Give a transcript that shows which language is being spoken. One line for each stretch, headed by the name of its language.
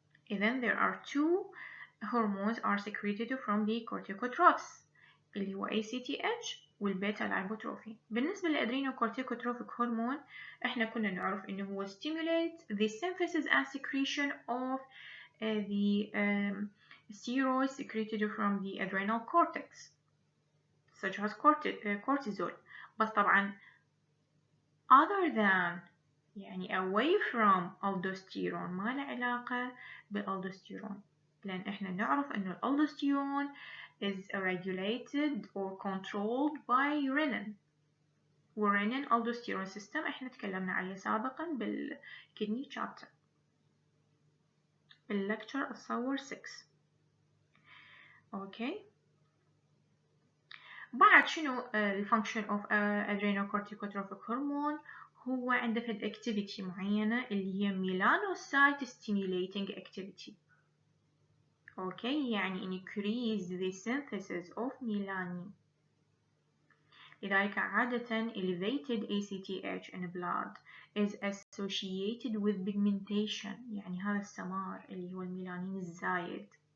Arabic: إذن
English: there are 2 hormones are secreted from the corticotrophs اللي هو ACTH والبيتا لايبوتروفين.
Arabic: بالنسبة للادرينوكورتيكوتروفيك هرمون احنا كنا نعرف انه هو
English: stimulate the synthesis and secretion of the steroids secreted from the adrenal cortex such as cortisol.
Arabic: بس طبعا
English: other than
Arabic: يعني away from aldosterone، ما له علاقة بالالدوستيرون، لأن احنا نعرف انه الالدوستيرون
English: is regulated or controlled by renin،
Arabic: والrenin aldosterone system احنا تكلمنا عليه سابقا بالكدني chapter بالlecture الصور 6. اوكي، بعد شنو الفانكشن اوف adrenocorticotropic hormone؟ هو عنده فد activity معينة اللي هي melanocyte stimulating activity.
English: okay,
Arabic: يعني
English: increase the synthesis of melanin.
Arabic: لذلك عادة
English: elevated ACTH in blood is associated with pigmentation،
Arabic: يعني هذا السمار اللي هو الميلانين الزايد.